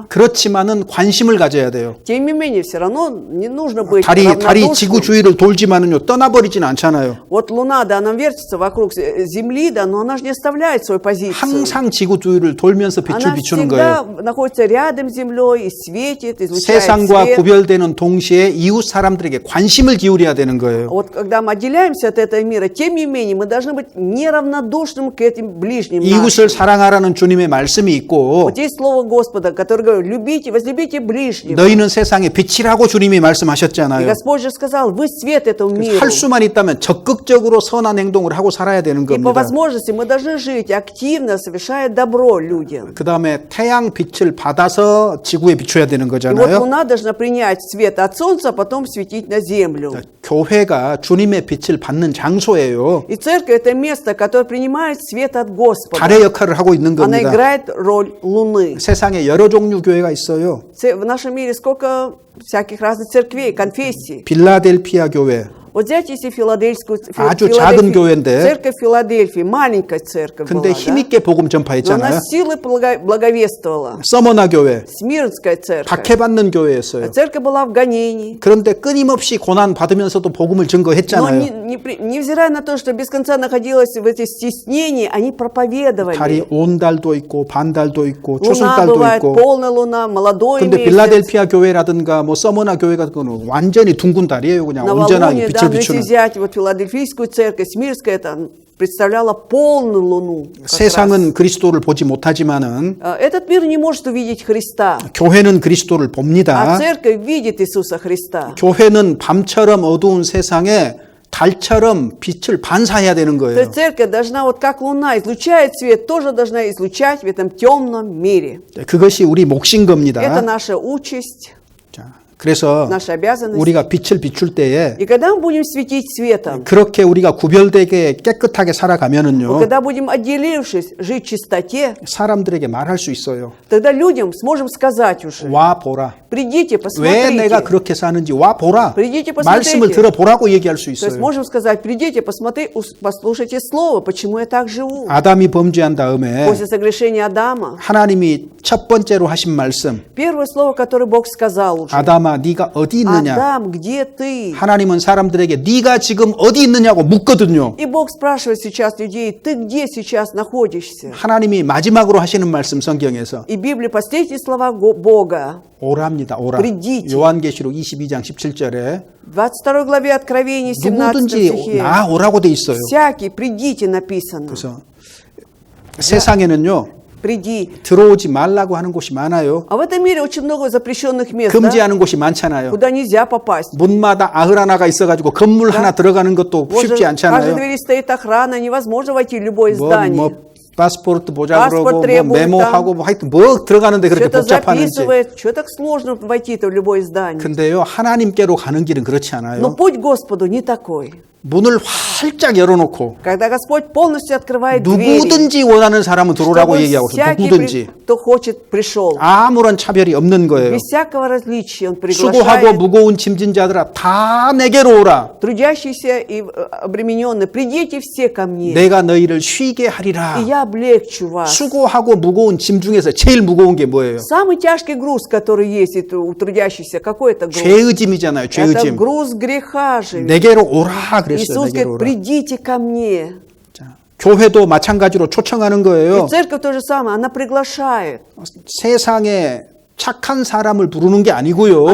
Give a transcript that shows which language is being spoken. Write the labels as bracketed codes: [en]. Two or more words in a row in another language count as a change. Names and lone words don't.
[ko] 그렇지만은 관심을 가져야 돼요. [ru] Тем не менее, все равно не нужно быть [ko] 달이 지구 [ru] равнодушным. [ko] 주위를 돌지만은요, 떠나버리진 않잖아요. [ru] Вот Луна, да, она вертится вокруг Земли, да, но она же не оставляет свою позицию. [ko] 항상 지구 주위를 돌면서 빛을 [ru] Она [ko] 비추는 [ru] всегда [ko] 거예요. [ru] находится рядом с Землей и светит, излучает [ko] 세상과 [ru] свет. [ko] 구별되는 동시에 이웃 사람들에게 관심을 기울여야 되는 거예요. [ru] Вот когда мы отделяемся от этого мира, тем не менее, мы должны быть неравнодушным к этим ближним [ko] 이웃을 [ru] нашим. [ko] 사랑하라는 주님의 말씀이 있고 [ru] Вот есть слово Господа, которое говорит, любите, возлюбите ближнего. [ko] 너희는 세상의 빛이라고 주님이 [ru] И [ko] 말씀하셨잖아요. [ru] Господь же сказал, вы свет этому миру. [ko] 할 수만 있다면 적극적으로 선한 행동을 하고 살아야 되는 [ru] И по [ko] 겁니다. [ru] возможности мы должны жить активно, совершая добро людям. [ko] 그 다음에 태양 빛을 받아서 지구에 비춰야 되는 [ru] И вот [ko] 거잖아요. [ru] Луна должна принять свет от Солнца, а потом светить на Землю. [ko] 교회가 주님의 빛을 받는 장소예요. [ru] И церковь – это место, которое принимает свет от Господа. [ko] 달의 역할을 하고 있는 [ru] Она [ko] 겁니다. [ru] играет роль Луны. [ko] 세상에 여러 종류 교회가 있어요. [ru] В нашем мире сколько всяких разных церквей, конфессий. [ko] 빌라델피아 교회, [ru] Вот взять если Филадельскую [ko] 아주 작은 교회인데 [ru] церковь Филадельфии, маленькая церковь [ko] 근데 [ru] была, [ko] 힘있게 복음 [ru] да? Но она [ko] 전파했잖아요. [ru] силой благовествовала. [ko] 서머나 교회, [ru] Смирнская церковь. [ko] 박해받는 교회였어요. [ru] Церковь была в гонении. [ko] 그런데 끊임없이 고난 받으면서도 복음을 [ru] Но [ko] 증거했잖아요. [ru] невзирая на то, что без конца находилась в этой стеснении, они проповедовали. [ko] 달이 온 달도 있고 반 달도 있고 [ru] Луна [ko] 초승달도 [ru] бывает, [ko] 있고. [ru] полная луна, молодой [ko] 근데 [ru] месяц. [ko] 빌라델피아 교회라든가 뭐 서머나 교회 같은 거는 완전히 둥근 달이에요. 그냥 온전하게 [ru] Новолуние, да, [ko] 빛을 [ru] но если [ko] 비추는. [ru] взять вот Филадельфийскую церковь, Смирская, это представляла полную луну. как раз. [ko] 세상은 그리스도를 보지 못하지만은 [ru] Этот мир не может увидеть Христа, [ko] 교회는 그리스도를 봅니다. [ru] а церковь видит Иисуса Христа. [ko] 교회는 밤처럼 어두운 세상에 달처럼 빛을 반사해야 되는 [ru] То [ko] 거예요. [ru] есть церковь должна, вот как луна излучает свет, тоже должна излучать в этом темном мире. [ko] 그것이 우리 몫인 [ru] Это [ko] 겁니다. [ru] наша участь. [ko] 자, 그래서 [ru] наша обязанность. [ko] 우리가 빛을 비출 때에 [ru] И когда мы будем светить светом, [ko] 그렇게 우리가 구별되게 깨끗하게 [ru] вот [ko] 살아가면은요, [ru] когда будем, отделившись, жить в чистоте, [ko] 사람들에게 말할 수 있어요. [ru] тогда людям сможем сказать уже, [ko] 와 보라. [ru] придите, [ko] 왜 내가 [ru] посмотрите. [ko] 그렇게 사는지 와 보라. [ru] Придите, [ko] 말씀을 [ru] посмотрите. [ko] 들어보라고 얘기할 수 [ru] То есть [ko] 있어요. [ru] можем сказать, придите, послушайте слово, почему я так живу. [ko] 아담이 범죄한 다음에 [ru] После согрешения Адама, [ko] 하나님이 첫 번째로 하신 말씀, [ru] первое слово, которое Бог сказал уже, [ko] 아담아 네가 어디 있느냐? [ru] Адам, где ты? [ko] 하나님은 사람들에게 네가 지금 어디 있느냐고 묻거든요. [ru] И Бог спрашивает сейчас людей, ты где сейчас находишься? [ko] 하나님이 마지막으로 하시는 말씀 성경에서 [ru] И Библия, последние слова Бога, [ko] 오랍니다. 오라. [ru] Придите. [ko] 요한계시록 22장 17절에 [ru] в 22 главе Откровения, 17 [ko] 누구든지 [ru] стихе, [ko] 나오라고 돼 있어요. [ru] всякий, придите, написано. [ko] 그래서 세상에는요. [ru] Приди. [ko] 들어오지 말라고 하는 곳이 많아요. [ru] А в этом мире очень много запрещенных мест, да? [ko] 금지하는 곳이 많잖아요. [ru] Куда нельзя попасть. [ko] 문마다 아흐 하나가 있어가지고 건물 하나 들어가는 것도 [ru] Вот же [ko] 쉽지 [ru] в каждой [ko] 않잖아요. [ru] двери стоит охрана, невозможно войти в любое здание. [ko] 뭐 파스포르트 보자 [ru] Паспорт [ko] 그러고 뭐 [ru] требует [ko] 메모하고 뭐 하여튼 뭐 들어가는데 그렇게 [ru] Что-то [ko] 복잡하는지. [ru] записывает, что так сложно войти-то в любое здание. [ko] 근데요 하나님께로 가는 길은 그렇지 [ru] Но [ko] 않아요. [ru] путь к Господу не такой. [ko] 문을 활짝 열어놓고 [ru] Когда Господь полностью открывает двери, [ko] 누구든지 원하는 사람은 들어오라고 [ru] чтобы [ko] 얘기하고 있어요. [ru] всякий, [ko] 누구든지. [ru] кто хочет, пришел. [ko] 아무런 차별이 없는 거예요. [ru] Без всякого различия Он [ko] 수고하고 [ru] приглашает [ko] 무거운 짐진 자들아 다 내게로 오라. трудящиеся и обремененные. [ru] Придите все ко мне, [ko] 내가 너희를 쉬게 하리라. [ru] и я облегчу вас. [ko] 수고하고 무거운 짐 중에서 제일 무거운 게 뭐예요? [ru] Самый тяжкий груз, который есть у трудящихся, какой это груз? [ko] 죄의 짐이잖아요. 죄의 [ru] Это [ko] 짐. [ru] груз греха же. [ko] 내게로 오라 그랬어요. [ru] Иисус [ko] 내게로 [ru] говорит, [ko] 오라. [ru] придите ко мне. [ko] 자, 교회도 마찬가지로 초청하는 거예요. [ru] И церковь то же самое, она приглашает. [ko] 세상에 착한 사람을 부르는 게 아니고요.